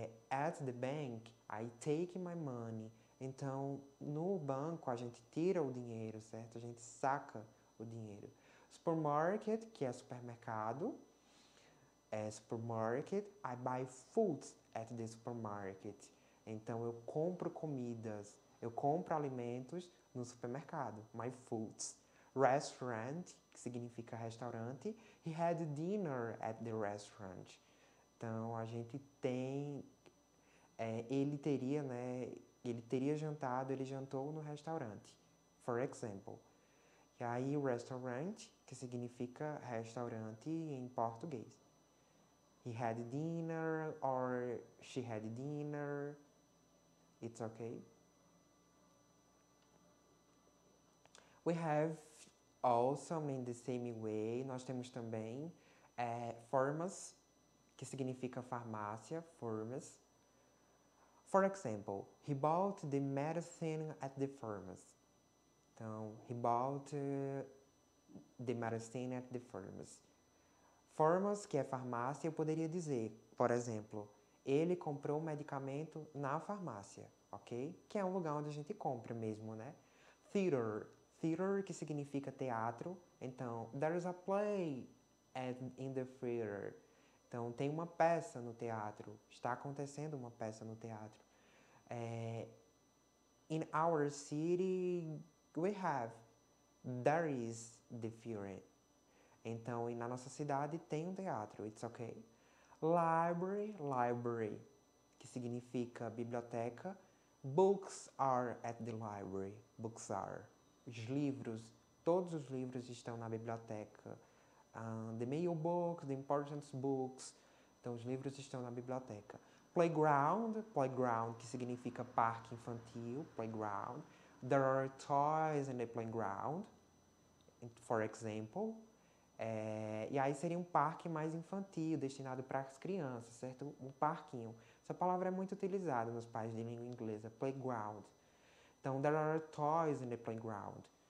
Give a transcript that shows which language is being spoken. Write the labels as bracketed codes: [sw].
[en] At the bank, I take my money. [pt] Então, no banco, a gente tira o dinheiro, certo? A gente saca o dinheiro. Supermarket, que é supermercado. [en] Supermarket, I buy foods at the supermarket. [pt] Então, eu compro comidas, eu compro alimentos no supermercado. My foods. Restaurant, que significa restaurante. [en] He had dinner at the restaurant. [pt] Então, a gente tem... ele teria jantado, ele jantou no restaurante. [en] For example. [pt] E aí, restaurant, que significa restaurante em português. [en] He had dinner or she had dinner. It's okay. We have also, in the same way, [pt] nós temos também [en] pharmacy, [pt] que significa farmácia, [en] pharmacy. For example, he bought the medicine at the pharmacy. Então, he bought the medicine at the pharmacy. [pt] Pharmacy, que é farmácia, eu poderia dizer, por exemplo, ele comprou o medicamento na farmácia, ok? Que é um lugar onde a gente compra mesmo, né? Theater, que significa teatro. [en] Então, there is a play in the theater. [pt] Então, tem uma peça no teatro. Está acontecendo uma peça no teatro. [en] In our city, there is the theater. [pt] Então, e na nossa cidade tem um teatro. [en] It's okay. [pt] Library, que significa biblioteca. [en] Books are at the library. Books are. [pt] Os livros, todos os livros estão na biblioteca. [en] The mail books, the important books. [pt] Então, os livros estão na biblioteca. Playground, que significa parque infantil. Playground. [en] There are toys in the playground. For example. [pt] E aí seria um parque mais infantil, destinado para as crianças, certo? Um parquinho. Essa palavra é muito utilizada nos países de língua inglesa. Playground. [en] Então, there are toys in the playground.